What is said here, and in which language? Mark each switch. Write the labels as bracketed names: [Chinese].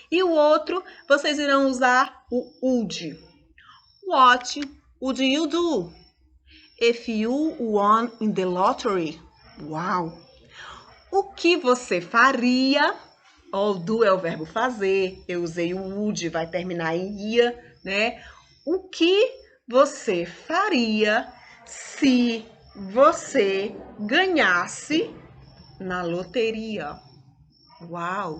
[Portuguese] E o outro, vocês irão usar o would. [English] What would you do if you won in the lottery? [Portuguese] Uau! O que você faria? O do é o verbo fazer, eu usei o would, vai terminar em ia, né? O que você faria se você ganhasse na loteria? Uau!